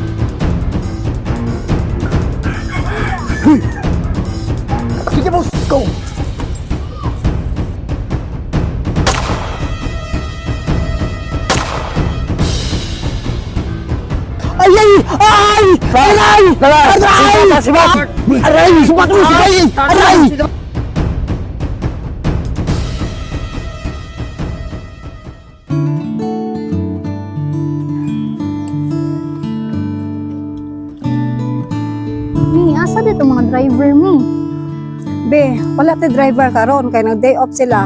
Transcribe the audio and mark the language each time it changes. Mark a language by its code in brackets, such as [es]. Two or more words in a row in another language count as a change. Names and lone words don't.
[ceb] Hoy! Sige boss, go! Ay! Ay! Ay! Aray! Aray! Aray! Sumat mo! Aray! Aray! Mi, asa dito mga driver mi? Be, wala tayo driver karon kay nag-day off sila.